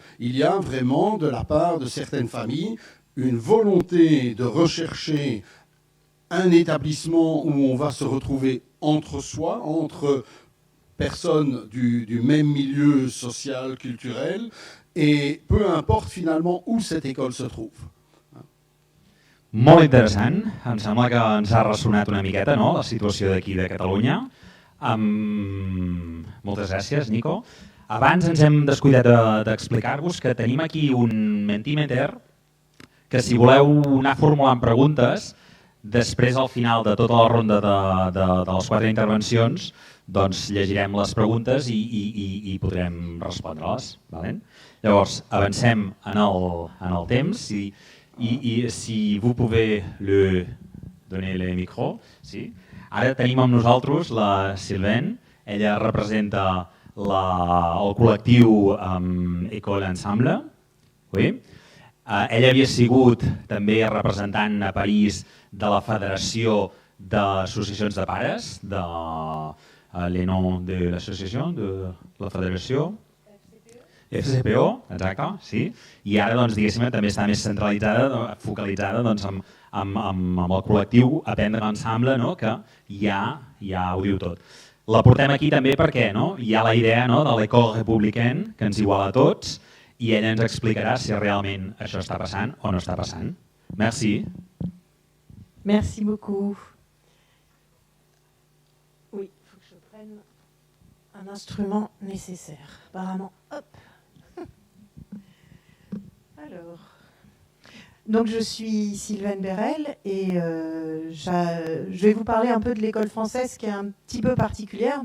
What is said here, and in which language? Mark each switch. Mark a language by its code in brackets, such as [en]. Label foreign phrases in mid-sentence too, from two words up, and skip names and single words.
[fr] Il y a vraiment, de la part de certaines familles, une volonté de rechercher un établissement où on va se retrouver entre soi, entre personnes du même milieu social, culturel, et peu importe finalement où cette école se trouve. [ca] Molt interessant, em sembla que ens ha ressonat una miqueta, no?, la situació d'aquí de Catalunya. Moltes gràcies, Nico. Abans ens hem descuidat d'explicar-vos que tenim aquí un Mentimeter que si voleu anar formulant preguntes, després al final de tota la ronda de les 4 intervencions, doncs llegirem les preguntes i podrem respondre-les. Llavors, avancem en el temps i [fr] si vous pouvez donner le micro. [ca] Sí. Ara tenim amb nosaltres la Sylvaine, ella representa el col·lectiu École Ensemble. [fr] Oui. [ca] Ella havia sigut també representant a París de la Federació d'Associacions de Pares, de les noms de l'associació, de la Federació. FCPO, exacte, sí. I ara, doncs, diguéssim, també està més centralitzada, focalitzada doncs, amb el col·lectiu Aprendre Ensemble, no? Que ja ho diu tot. La portem aquí també perquè hi ha la idea de [fr] l'école républicaine [ca] que ens iguala a tots i ella ens explicarà si realment això està passant o no està passant. [fr] Merci. Merci beaucoup. Oui, il faut que je prenne un instrument nécessaire. Apparemment, hop. Alors, donc je suis Sylvaine Bérel et je vais vous parler un peu de l'école française qui est un petit peu particulière.